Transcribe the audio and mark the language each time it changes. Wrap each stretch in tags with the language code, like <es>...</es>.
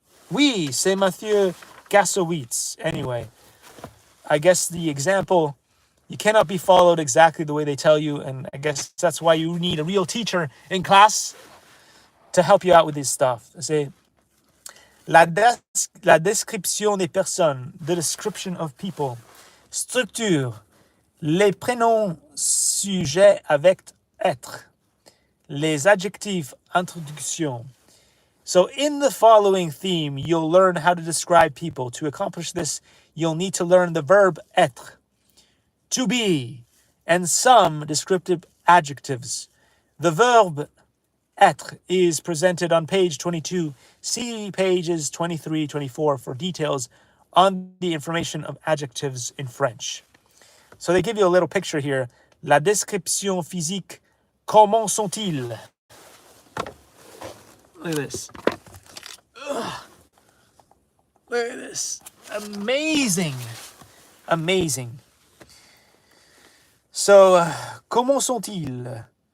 <fr>Oui, c'est Mathieu Kassovitz.</fr> <en>Anyway. I guess the example, you cannot be followed exactly the way they tell you, and I guess that's why you need a real teacher in class to help you out with this stuff.</en> <fr>C'est la description des personnes,</fr> <en>the description of people.</en> <fr>Structure, les prénoms sujets avec être. Les adjectifs, introduction.</fr> <en>So in the following theme, you'll learn how to describe people. To accomplish this, you'll need to learn the verb être, to be, and some descriptive adjectives. The verb être is presented on page 22. See pages 23, 24 for details on the information of adjectives in French. So they give you a little picture here.</en> <fr>La description physique, comment sont-ils?</fr> <en>Look at this. Ugh. Look at this. Amazing. Amazing. So,</en> <fr>comment sont-ils?</fr>